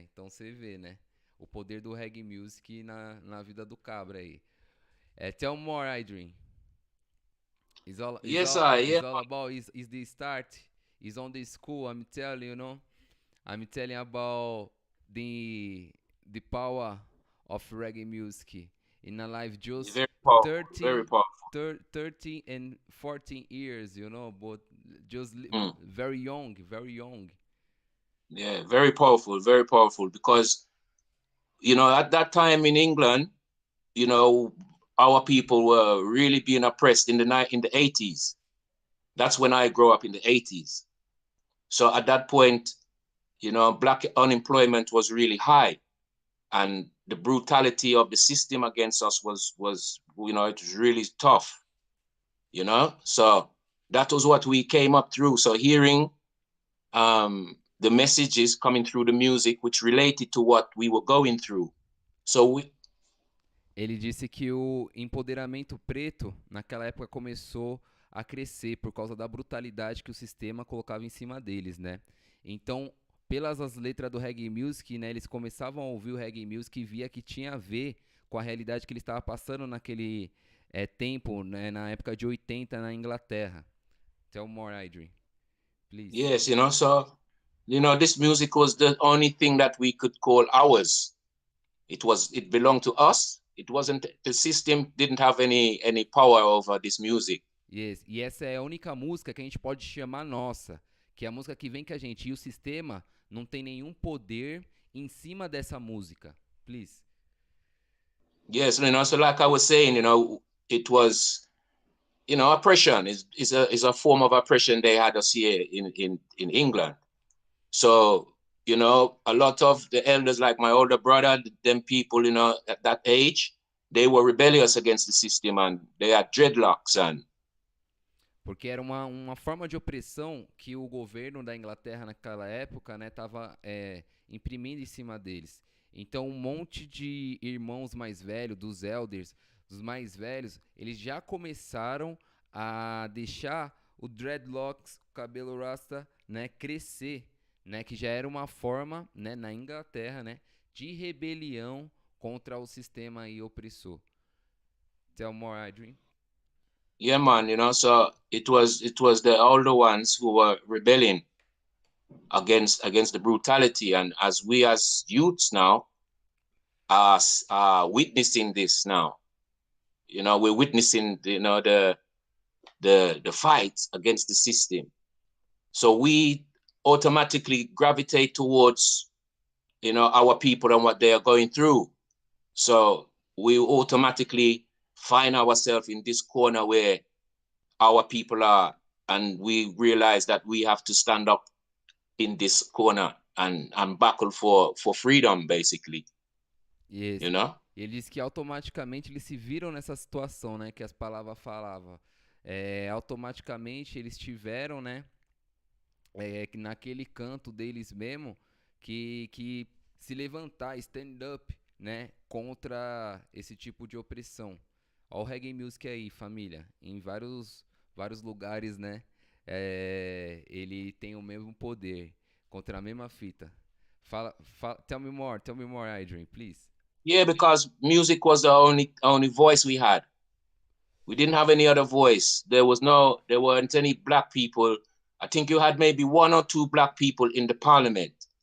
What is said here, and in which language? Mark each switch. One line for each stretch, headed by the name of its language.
Portuguese: Então você vê, né, o poder do reggae music na vida do cabra aí.
English: Tell more, Adrian. It's all about is the start. Is on the school. I'm telling you know. I'm telling about the power of reggae music in a life just Very powerful, 13, very powerful. 13 and 14 years, you know, but just very young, very young. Yeah, very powerful because, you know, at that time in England, you know, our people were really being oppressed in the 80s. That's when I grew up, in the 80s. So at that point, you know, black unemployment was really high, and the brutality of the system against us was, you know, it was really tough, you know? So that was what we came up through. So hearing the messages coming through the music, which related to what we were going through. So
Portuguese: Ele disse que o empoderamento preto naquela época começou a crescer por causa da brutalidade que o sistema colocava em cima deles, né? Então, pelas as letras do reggae music, né, eles começavam a ouvir o reggae music e via que tinha a ver com a realidade que ele estava passando naquele tempo, né, na época de 80 na Inglaterra.
English: Tell more, Adrian, please. Yes, you know, so, you know, this music was the only thing that we could call ours. It belonged to us. It wasn't, the system didn't have any power over this music. Yes.
Portuguese: E essa é a única música que a gente pode chamar nossa, que é a música que vem com a gente. E o sistema não tem nenhum poder em cima dessa música.
English: Please. Yes, you know, so like I was saying, you know, it was, you know, oppression is a form of oppression they had us here in England. So, you know, a lot of the elders, like my older brother, them people, you know, at that age, they were rebellious against the system and they had dreadlocks and.
Portuguese: Porque era uma forma de opressão que o governo da Inglaterra naquela época, né, estava imprimindo em cima deles. Então, um monte de irmãos mais velhos, dos elders, dos mais velhos, eles já começaram a deixar o dreadlocks, o cabelo rasta, né, crescer, né, que já era uma forma, né, na Inglaterra, né, de rebelião contra o sistema aí opressor.
English: Tell more, Adrian. Yeah, man, so it was the older ones who were rebelling against the brutality, and as we as youths now are witnessing this now. We're witnessing the fight against the system. So we automatically gravitate towards our people and what they are going through. So we automatically find ourselves in this corner where our people are, and we realize that we have to stand up in this corner and battle for freedom, basically. Yes. You know?
Portuguese: E ele diz que automaticamente eles se viram nessa situação, né, que as palavras falavam. Automaticamente eles tiveram, né, naquele canto deles mesmo, que se levantar,
English: stand up,
Portuguese: né, contra esse tipo de opressão. Ó o reggae music aí, família, em vários lugares, né, ele tem o mesmo poder, contra a mesma fita.
English: Tell me more, Adrian, please. Yeah, because music was the only voice we had. We didn't have any other voice. There weren't any black people. I think you had maybe one or two black people in the parliament.